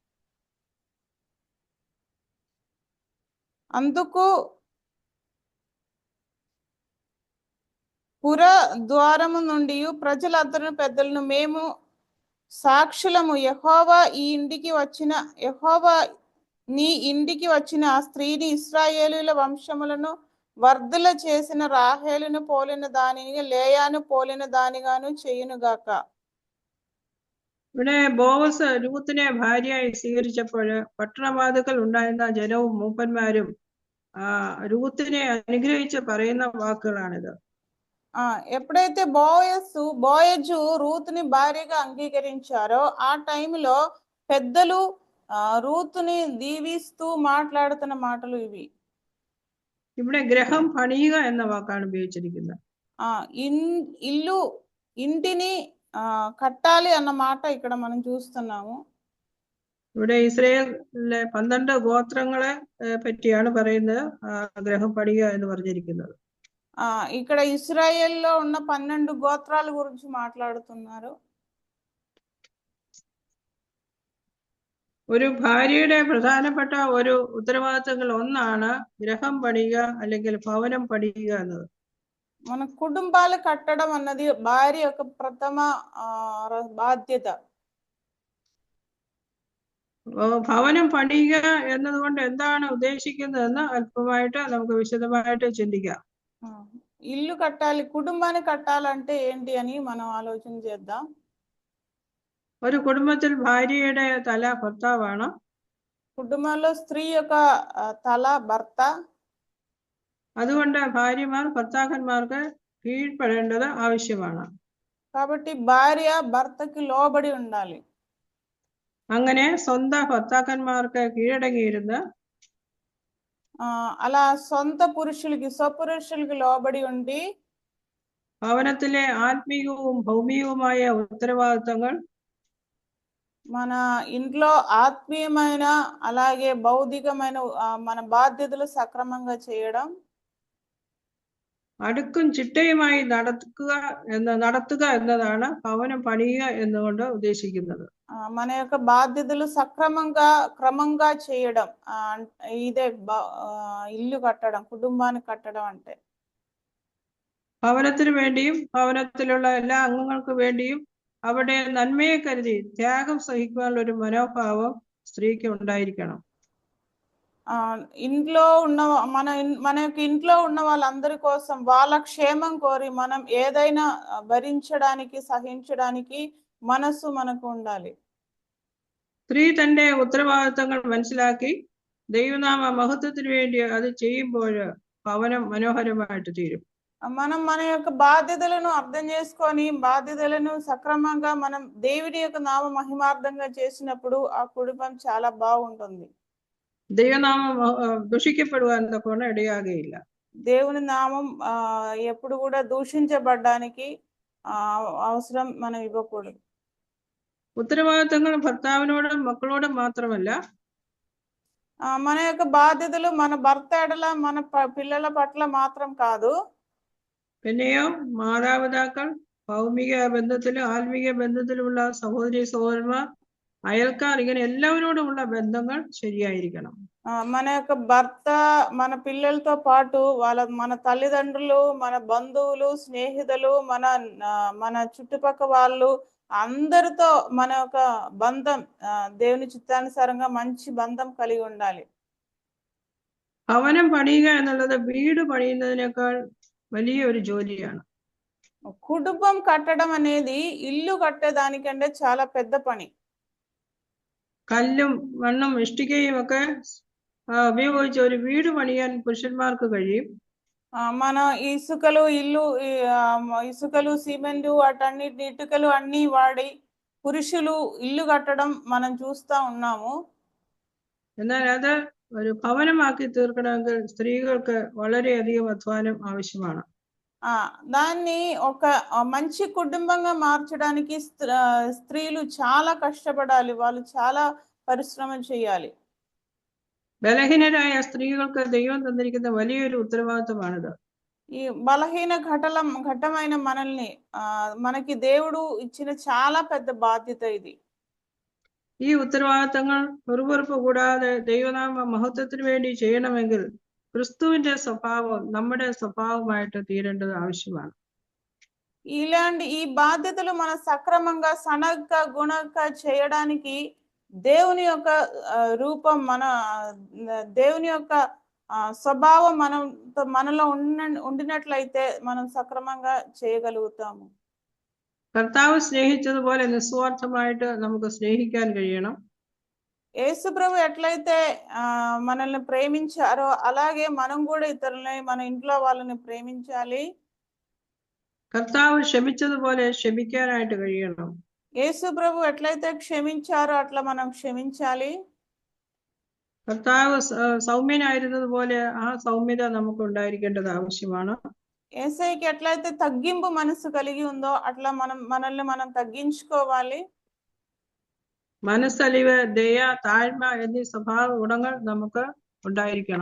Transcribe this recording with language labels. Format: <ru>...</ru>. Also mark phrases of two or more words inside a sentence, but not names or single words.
<te>అందుకు పుర ద్వారము నుండి ప్రజలందరూ పెద్దలను మేము సాక్షులము, యెహోవా నీ ఇంటికి వచ్చిన ఆ స్త్రీని ఇశ్రాయేలీయుల వంశములను వర్ధుల చేసిన రాహేలును పోలిన దానిని లేయాను పోలిన దానిగాను చేయునుగాక.</te> <ml>ഇവിടെ ബോവസ് രൂത്തിനെ ഭാര്യയായി സ്വീകരിച്ചപ്പോൾ പട്ടണവാതിക്കൽ ഉണ്ടായിരുന്ന ജനവും മൂപ്പന്മാരും രൂത്തിനെ അനുഗ്രഹിച്ച് പറയുന്ന വാക്കുകളാണിത്.</ml> <te>ఎప్పుడైతే బోయజు రూతుని భార్యగా అంగీకరించారో ఆ టైంలో పెద్దలు రూతుని దీవిస్తూ మాట్లాడుతున్న మాటలు ఇవి.</te> <ml>ഇവിടെ ഗ്രഹം പണിയുക എന്ന വാക്കാണ് ഉപയോഗിച്ചിരിക്കുന്നത്.</ml> <te>ఇంటిని కట్టాలి అన్న మాట ఇక్కడ మనం చూస్తున్నాము.</te> <ml>ഇവിടെ ഇസ്രായേലിലെ 12 ഗോത്രങ്ങളെ പറ്റിയാണ് പറയുന്നത് ഗ്രഹം പണിയുക എന്ന് പറഞ്ഞിരിക്കുന്നത്.</ml> <te>ఇక్కడ ఇశ్రాయేల్లో ఉన్న 12 గోత్రాల గురించి మాట్లాడుతున్నారు.</te> <ml>ഒരു ഭാര്യയുടെ പ്രധാനപ്പെട്ട ഒരു ഉത്തരവാദിത്തങ്ങൾ ഒന്നാണ് ഗ്രഹം പണിയുക അല്ലെങ്കിൽ ഭവനം പണിയുക എന്നത്.</ml> <te>మన కుటుంబాలు కట్టడం అన్నది భార్య యొక్క ప్రథమ బాధ్యత.</te> <ml>ഭവനം പണിയുക എന്നതുകൊണ്ട് എന്താണ് ഉദ്ദേശിക്കുന്നതെന്ന് അല്പമായിട്ട് നമുക്ക് വിശദമായിട്ട് ചിന്തിക്കാം.</ml> <te>ఇల్లు కట్టాలి, కుటుంబాన్ని కట్టాలంటే ఏంటి అని మనం ఆలోచన చేద్దాం.</te> <ml>ഒരു കുടുംബത്തിൽ ഭാര്യയുടെ തല ഭർത്താവാണ്.</ml> <te>కుటుంబంలో స్త్రీ యొక్క తల భర్త.</te> <ml>അതുകൊണ്ട് ഭാര്യമാർ ഭർത്താക്കന്മാർക്ക് കീഴ്പ്പെടേണ്ടത് ആവശ്യമാണ്.</ml> <te>కాబట్టి భార్య భర్తకి లోబడి ఉండాలి.</te> <ml>അങ്ങനെ സ്വന്തം ഭർത്താക്കന്മാർക്ക് കീഴടങ്ങിയിരുന്ന്</ml> <te>అలా సొంత స్వపురుషులకి లోబడి ఉండి</te> <ml>ഭവനത്തിലെ ആത്മീയവും ഭൗമികവുമായ ഉത്തരവാദിത്തങ്ങൾ</ml> <te>మన ఇంట్లో ఆత్మీయమైన అలాగే భౌతికమైన మన బాధ్యతలు సక్రమంగా చేయడం,</te> <ml>അടുക്കും ചിട്ടയുമായി നടത്തുക എന്നതാണ് ഭവനം പണിയുക എന്നുകൊണ്ട് ഉദ്ദേശിക്കുന്നത്.</ml> <te>మన యొక్క బాధ్యతలు క్రమంగా చేయడం ఇదే ఇల్లు కట్టడం, కుటుంబాన్ని కట్టడం అంటే.</te> <ml>ഭവനത്തിന് വേണ്ടിയും ഭവനത്തിലുള്ള എല്ലാ അംഗങ്ങൾക്ക് വേണ്ടിയും അവിടെ നന്മയെ കരുതി ത്യാഗം സഹിക്കാനുള്ള ഒരു മനോഭാവം സ്ത്രീക്ക് ഉണ്ടായിരിക്കണം.</ml> <te>ఇంట్లో ఉన్న మన యొక్క ఇంట్లో ఉన్న వాళ్ళందరి కోసం వాళ్ళ క్షేమం కోరి మనం ఏదైనా భరించడానికి സഹിంచడానికి മനസ്സ് మనకు ఉండాలి.</te> <ml>സ്ത്രീ തന്റെ ഉത്തരവാദിത്തങ്ങൾ മനസ്സിലാക്കി ദൈവനാമ മഹത്വത്തിന് വേണ്ടി അത് ചെയ്യുമ്പോൾ ഭവനം മനോഹരമായിട്ട് തീരും.</ml> <te>మనం మన యొక్క బాధ్యతలను అర్థం చేసుకొని బాధ్యతలను సక్రమంగా మనం దేవుడి యొక్క నామ మహిమార్థంగా చేసినప్పుడు ఆ కుటుంబం చాలా బాగుంటుంది.</te> <ml>ദൈവനാമം ദുഷിക്കപ്പെടുവാൻ തക്കവണ്ണം ഇടയാകുകയില്ല.</ml> <te>దేవుని నామం ఎప్పుడు కూడా దూషించబడడానికి అవసరం మనం ఇవ్వకూడదు.</te> <ml>ഉത്തരവാദിത്തങ്ങൾ ഭർത്താവിനോടും മക്കളോടും മാത്രമല്ല,</ml> <te>మన యొక్క బాధ్యతలు మన భర్త ఎడల మన పిల్లల పట్ల మాత్రం కాదు,</te> <ml>പിന്നെയോ മാതാപിതാക്കൾ, ഭൗമിക ബന്ധത്തിലും ആത്മീയ ബന്ധത്തിലുമുള്ള സഹോദരി സഹോദരന്മാർ, അയൽക്കാർ, ഇങ്ങനെ എല്ലാവരോടുമുള്ള ബന്ധങ്ങൾ ശരിയായിരിക്കണം.</ml> <te>మన యొక్క భర్త మన పిల్లలతో పాటు మన తల్లిదండ్రులు, మన బంధువులు, స్నేహితులు, మన చుట్టుపక్కల వాళ్ళు అందరితో మన యొక్క బంధం దేవుని చిత్తానుసారంగా మంచి బంధం కలిగి ఉండాలి.</te> <ml>ഭവനം പണിയുക എന്നുള്ളത് വീട് പണിയുന്നതിനേക്കാൾ വലിയ ഒരു ജോലിയാണ്.</ml> <te>కుటుంబం కట్టడం అనేది ఇల్లు కట్టేదానికంటే చాలా పెద్ద పని.</te> <ml>കല്ലും മണ്ണും ഇഷ്ടികയും ഒക്കെ ഉപയോഗിച്ച് ഒരു വീട് പണിയാൻ പുരുഷന്മാർക്ക് കഴിയും.</ml> <te>మన ఇసుకలు సిమెంట్ వాటన్నిటి ఇటుకలు అన్ని వాడి పురుషులు ఇల్లు కట్టడం మనం చూస్తా ఉన్నాము.</te> <ml>എന്നാൽ അത് ഒരു ഭവനമാക്കി തീർക്കണമെങ്കിൽ സ്ത്രീകൾക്ക് വളരെയധികം അധ്വാനം ആവശ്യമാണ്.</ml> <te>దాన్ని ఒక మంచి కుటుంబంగా మార్చడానికి స్త్రీలు చాలా కష్టపడాలి, వాళ్ళు చాలా పరిశ్రమ చేయాలి.</te> <ml>ബലഹീനരായ സ്ത്രീകൾക്ക് ദൈവം തന്നിരിക്കുന്ന വലിയൊരു ഉത്തരവാദിത്തമാണിത്.</ml> <te>ఈ బలహీన ఘట్టమైన మనకి దేవుడు ఇచ్చిన చాలా పెద్ద బాధ్యత ఇది.</te> <ml>ഈ ഉത്തരവാദിത്തങ്ങൾ വെറുവെറുപ്പ് കൂടാതെ ദൈവനാമ മഹത്വത്തിന് വേണ്ടി ചെയ്യണമെങ്കിൽ ക്രിസ്തുവിന്റെ സ്വഭാവം നമ്മുടെ സ്വഭാവമായിട്ട് തീരേണ്ടത് ആവശ്യമാണ്.</ml> <te>ఈ బాధ్యతలు మన సక్రమంగా సనగ్గా గుణంగా చేయడానికి దేవుని యొక్క రూపం, దేవుని యొక్క స్వభావం మనలో ఉండినట్లయితే మనం సక్రమంగా చేయగలుగుతాము.</te> <ml>കർത്താവ് സ്നേഹിച്ചതുപോലെ നിസ്വാർത്ഥമായിട്ട് നമുക്ക് സ്നേഹിക്കാൻ കഴിയണം.</ml> <te>యేసు ప్రభు ఎట్లయితే మనల్ని ప్రేమించారో అలాగే మనం కూడా ఇతరులని, మన ఇంట్లో వాళ్ళని ప్రేమించాలి.</te> <ml>കർത്താവ് ക്ഷമിച്ചതുപോലെ ക്ഷമിക്കാനായിട്ട് കഴിയണം.</ml> <te>యేసు ప్రభు ఎట్లయితే క్షమించారో అట్లా మనం క్షమించాలి.</te> <ml>കർത്താവ് സൗമ്യനായിരുന്നതുപോലെ ആ സൗമ്യത നമുക്ക് ഉണ്ടായിരിക്കേണ്ടത് ആവശ്യമാണ്.</ml> <te>యేసయ్యకి ఎట్లయితే తగ్గింపు మనసు కలిగి ఉందో అట్లా మనల్ని మనం తగ్గించుకోవాలి.</te> <ml>മനസ്സലിവ്, ദയ, താഴ്മ എന്നീ സ്വഭാവ ഗുണങ്ങൾ നമുക്ക് ഉണ്ടായിരിക്കണം.</ml>